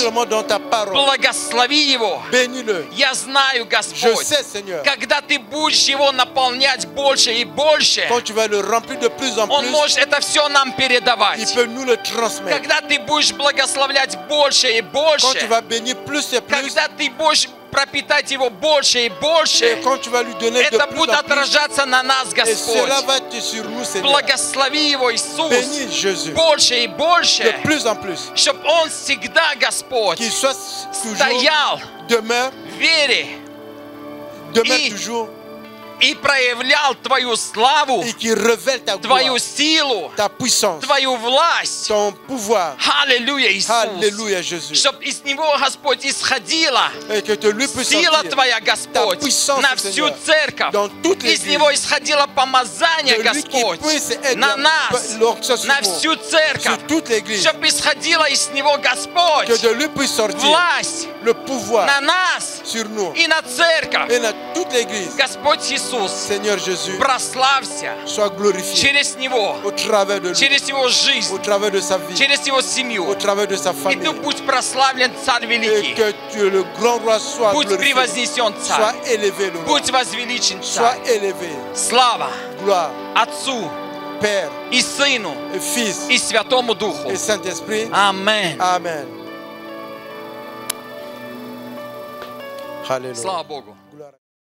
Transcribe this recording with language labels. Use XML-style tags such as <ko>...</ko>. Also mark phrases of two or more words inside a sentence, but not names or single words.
<fr>seulement dans ta parole.</fr> <ru>Благослови его.</ru> <fr>Bénis-le.</fr> <ru>Я знаю,</ru> <fr>Je</fr> <ru>Господь,</ru> <fr>sais, Seigneur,</fr> <ru>когда Ты будешь его наполнять больше и больше,</ru> <fr>quand tu vas le remplir de plus en</fr> <ru>он</ru> <fr>plus,</fr> <ru>может это все нам</ru> <fr>il</fr> <ru>передавать.</ru> <fr>peut nous le transmettre.</fr> <ru>Когда Ты будешь благословлять больше и</ru> <fr>Quand</fr> <ru>больше,</ru> <fr>tu vas bénir plus et plus,</fr> <ru>когда Ты будешь пропитать его больше и</ru> <fr>et</fr> <ru>больше,</ru> <fr>quand tu vas lui donner de</fr> <ru>это</ru> <fr>plus</fr> <ru>будет</ru> <fr>en plus,</fr> <ru>отражаться на нас,</ru> <fr>et cela</fr> <ru>Господь.</ru> <fr>va être sur nous, Seigneur.</fr> <ru>Благослови его, Иисус,</ru> <fr>Bénis Jésus</fr> <ru>больше и</ru> <fr>de</fr> <ru>больше,</ru> <fr>plus en plus.</fr> <ru>чтобы он всегда, Господь,</ru> <fr>Qu'il soit toujours,</fr> <ru>стоял</ru> <fr>demeure,</fr> <ru>в вере</ru> <fr>demeure</fr> <ru>И-</ru> <fr>toujours,</fr> <ru>и проявлял Твою славу,</ru> <fr>et qui révèle ta gloire,</fr> <ru>Твою силу,</ru> <fr>ta puissance,</fr> <ru>Твою власть.</ru> <fr>ton pouvoir.</fr> <ru>Аллилуйя, Иисус.</ru> <fr>Alléluia, Jésus.</fr> <ru>Чтобы из него, Господь, исходила</ru> <fr>Et que de lui puisse</fr> <ru>сила</ru> <fr>sortir</fr> <ru>Твоя, Господь,</ru> <fr>puissance,</fr> <ru>на всю</ru> <fr>Seigneur,</fr> <ru>церковь.</ru> <fr>dans toute</fr> <ru>Из</ru> <fr>l'église.</fr> <ru>него исходило помазание,</ru> <fr>De lui qui</fr> <ru>Господь,</ru> <fr>puisse être</fr> <ru>на нас,</ru> <fr>l'onction sur</fr> <ru>на</ru> <fr>nous,</fr> <ru>всю церковь.</ru> <fr>sur toute l'église.</fr> <ru>Чтобы исходила из него, Господь,</ru> <fr>Que de lui puisse sortir</fr> <ru>власть</ru> <fr>le pouvoir</fr> <ru>на нас</ru> <fr>sur nous</fr> <ru>и на церковь.</ru> <fr>et dans toute l'église.</fr> <ru>Господь Иисус,</ru> <fr>Seigneur Jésus,</fr> <ru>прославься</ru> <fr>sois glorifié</fr> <ru>через него,</ru> <fr>au travers de lui,</fr> <ru>через его жизнь,</ru> <fr>au travers de sa vie,</fr> <ru>через его</ru> <fr>au</fr> <ru>семью.</ru> <fr>travers de sa</fr> <ru>И</ru> <fr>famille.</fr> <ru>Ты будь прославлен, Царь</ru> <fr>Et</fr> <ru>Великий.</ru> <fr>que le grand roi soit</fr> <ru>Будь</ru> <fr>glorifié,</fr> <ru>превознесен,</ru> <fr>soit</fr> <ru>Царь.</ru> <fr>élevé le roi,</fr> <ru>Будь возвеличен,</ru> <fr>soit</fr> <ru>Царь.</ru> <fr>élevé.</fr> <ru>Слава</ru> <fr>Gloire,</fr> <ru>Отцу</ru> <fr>Père,</fr> <ru>и Сыну</ru> <fr>et Fils</fr> <ru>и Святому Духу.</ru> <fr>et Saint-Esprit.</fr> <ru>Аминь.</ru> <fr>Amen. Alléluia.</fr> <ru>Слава Богу.</ru>